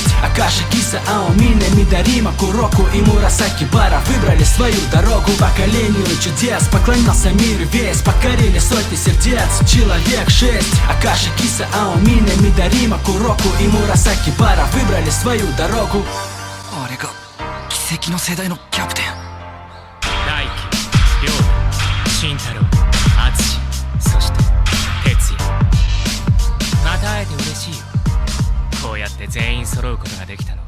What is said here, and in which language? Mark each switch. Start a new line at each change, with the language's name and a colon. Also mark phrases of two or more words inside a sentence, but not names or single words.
Russian: Акаши, Киса, Аомина, Мидарима, Куроку и Мурасаки Бара выбрали свою дорогу. Поколению чудес поклонялся мир весь, покорили сотни сердец, человек 6. Акаши, Киса, Аомина, Мидарима, Куроку и Мурасаки Бара выбрали свою дорогу.
Japanese: あれが奇跡の世代のキャプテン。大輝、亮太、慎太郎、淳、そして哲也。また会えて嬉しいよ。こうやって全員揃うことができた。